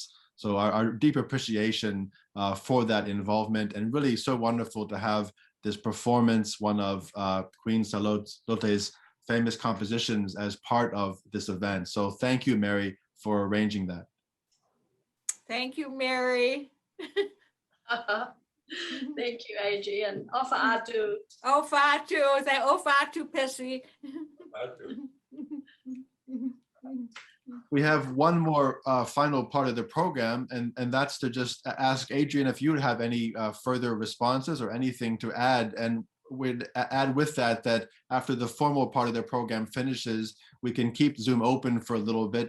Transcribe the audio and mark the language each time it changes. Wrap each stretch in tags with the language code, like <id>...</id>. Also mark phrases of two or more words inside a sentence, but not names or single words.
<en>So our deep appreciation for that involvement, and really so wonderful to have this performance, one of Queen Salote's famous compositions, as part of this event. So thank you, Mary, for arranging that. Thank you, Mary. Thank you, Adrian.</en> <to>Ofa atu. Ofa atu.</to> <en>Say</en> <to>ofa atu, Pessy.</to> <en>We have one more final part of the program, and that's to just ask Adrian if you have any further responses or anything to add. And we'd add with that after the formal part of the program finishes, we can keep Zoom open for a little bit.</en>